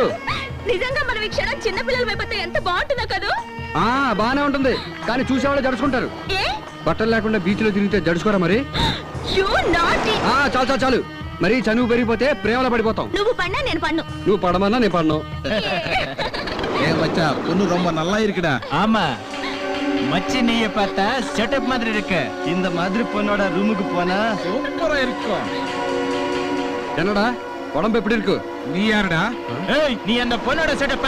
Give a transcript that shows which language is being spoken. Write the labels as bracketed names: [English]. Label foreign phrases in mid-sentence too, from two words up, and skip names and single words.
[Telugu] నిజంగా మనం ఈ క్షణం చిన్నపిల్లల వైపు ఎంత బాగుంటుందో కదా. బానే ఉంటుంది, కానీ చూసేవాళ్ళు జడుచుకుంటారు. బట్టలు లేకుండా బీచ్ లో తిరిగితే జడుచుకోరా మరి? చాలు చాలు చాలు, మరి చనువు పెరిగిపోతే ప్రేమలో పడిపోతాం. నువ్వు పడినా నేను పడ్ను. నువ్వు పడమన్నా నేను పడను. [Tamil] பொண்ணு ரொம்ப நல்லா இருக்குடா. ஆமா, மச்சி நீய பார்த்தா செட்டப் மாதிரி இருக்கு. இந்த மாதிரி பொண்ணோட ரூமுக்கு போனா சூப்பரா இருக்கும். என்னடா உடம்பு எப்படி இருக்கு? நீ யாருடா? ஏய், நீ அந்த பொண்ணோட செட்டப்பா?